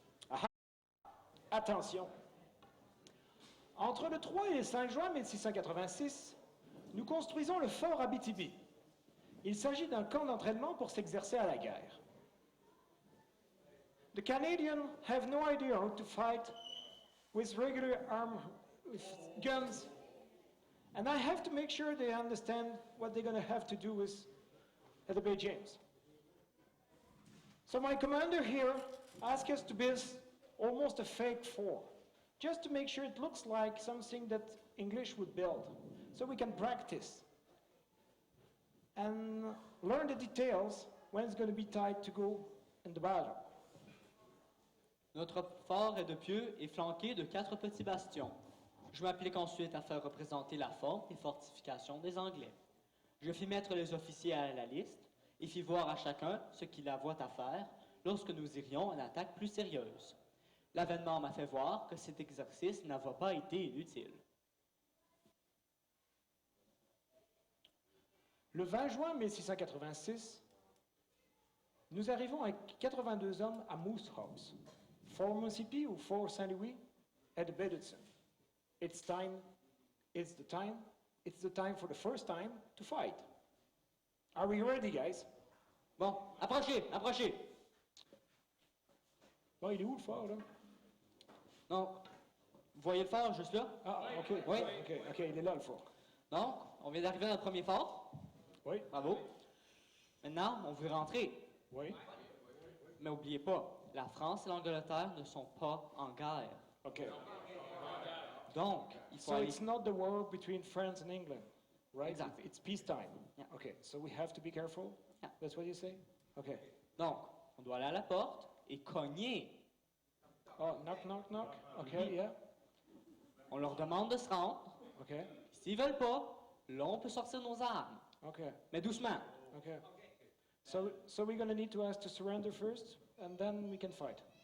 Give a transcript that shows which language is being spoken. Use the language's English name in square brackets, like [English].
[French] Ah, attention. Entre le 3 et le 5 juin 1686, nous construisons le fort Abitibi. Il s'agit d'un camp d'entraînement pour s'exercer à la guerre. [English] The Canadians have no idea how to fight with regular with guns, and I have to make sure they understand what they're going to have to do with the Bay James. So my commander here asked us to build almost a fake fort, just to make sure it looks like something that English would build, so we can practice and learn the details when it's going to be time to go in the battle. [French] Notre fort est de pieux et flanqué de 4 petits bastions. Je m'applique ensuite à faire représenter la forme et fortification des Anglais. Je fis mettre les officiers à la liste et fis voir à chacun ce qu'il avoit à faire lorsque nous irions à une attaque plus sérieuse. L'avènement m'a fait voir que cet exercice n'avait pas été inutile. Le 20 juin 1686, nous arrivons avec 82 hommes à Moose House, Fort Mississippi ou Fort Saint-Louis, at Bedfordton. [English] It's the time for the first time to fight. Are we ready, guys? [French] Bon, approchez. Bon, il est où le fort, là? Non, vous voyez le fort juste là? Ah, OK. Oui. OK, il est là, le fort. Donc, on vient d'arriver à notre premier fort. Oui. Bravo. Maintenant, on veut rentrer. Oui. Mais n'oubliez pas, la France et l'Angleterre ne sont pas en guerre. OK. Donc, il faut [English] So [French] aller... [English] it's not the war between France and England, right? Exactly. It's peacetime. Yeah. Okay, so we have to be careful? Yeah. That's what you say? Okay. [French] Donc, on doit aller à la porte et cogner. [English] Oh, knock, knock, knock. Okay, yeah. [French] On leur demande de se rendre. [English] Okay. [French] S'ils veulent pas, là, on peut sortir nos armes. [English] Okay. [French] Mais doucement. [English] Okay. So we're going to need to ask to surrender first, and then we can fight.